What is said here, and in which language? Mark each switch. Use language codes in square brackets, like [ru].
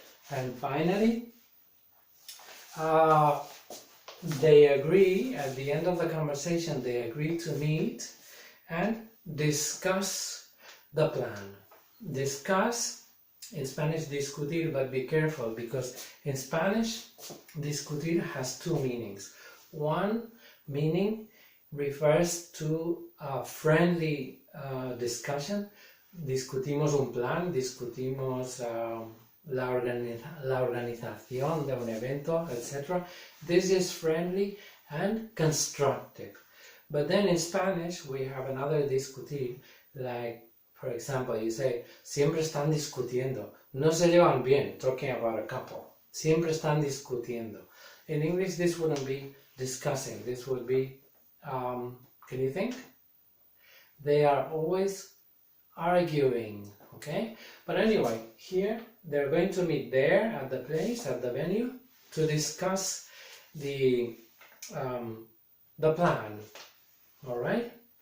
[en] And finally, they agree, at the end of the conversation, they agree to meet and discuss the plan. Discuss, in Spanish, discutir, but be careful, because in Spanish, discutir has two meanings. One meaning refers to a friendly discussion. [es] Discutimos un plan, discutimos la organización de un evento, etc. [en] This is friendly and constructive. But then in Spanish we have another discutir, like For example, you say, [es] siempre están discutiendo. No se llevan bien, [en] talking about a couple. [es] Siempre están discutiendo. [en] In English, this wouldn't be discussing. This would be, can you think? They are always arguing, okay? But anyway, here, they're going to meet there at the place, at the venue, to discuss the plan, all right?